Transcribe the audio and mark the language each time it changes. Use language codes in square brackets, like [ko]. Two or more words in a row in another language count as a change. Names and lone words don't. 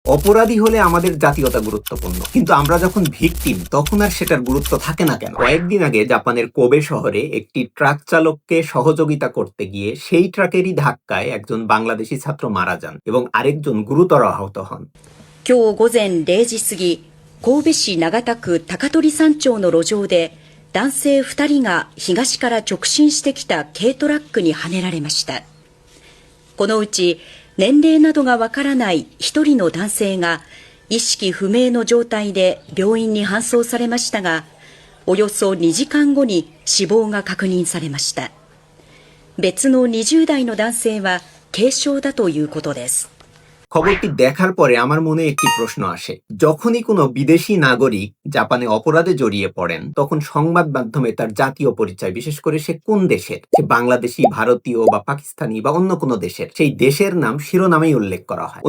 [bn] অপরাধী হলে আমাদের জাতীয়তা গুরুত্বপূর্ণ, কিন্তু আমরা যখন ভিকটিম তখন আর সেটার গুরুত্ব থাকে না কেন? কয়েকদিন আগে জাপানের কোবে শহরে একটি ট্রাক চালককে সহযোগিতা করতে গিয়ে সেই ট্রাকেরই ধাক্কায় একজন বাংলাদেশি ছাত্র মারা যান এবং আরেকজন গুরুতর আহত হন। [ja] 今日午前0時過ぎ、神戸市長田区高取山町の路上で男性2人が東から直進してきた軽トラックにはねられました。このうち年齢などがわからない1人の男性が意識不明の状態で病院に搬送されましたが、およそ2時間後に死亡が確認されました。別の20代の男性は軽傷だということです。 [bn] খবরটি দেখার পরে আমার মনে একটি প্রশ্ন আসে। যখনই কোনো বিদেশি নাগরিক জাপানে অপরাধে জড়িয়ে পড়েন, তখন সংবাদ মাধ্যমে তার জাতীয় পরিচয়, বিশেষ করে সে কোন দেশের, সে বাংলাদেশি, ভারতীয় বা পাকিস্তানি বা অন্য কোনো দেশের, সেই দেশের নাম শিরোনামেই উল্লেখ করা হয়।